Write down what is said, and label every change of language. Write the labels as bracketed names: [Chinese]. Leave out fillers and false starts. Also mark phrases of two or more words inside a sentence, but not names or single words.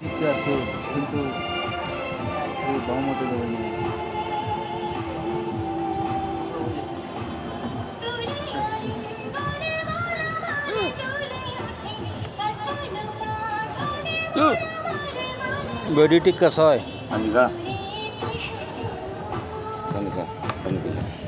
[Bangla] দেখতে আছে কিন্তু এই বামতে যাবে না। [Marathi] बॉडी टिक कसा आहे आणि का कमी का कमी केलं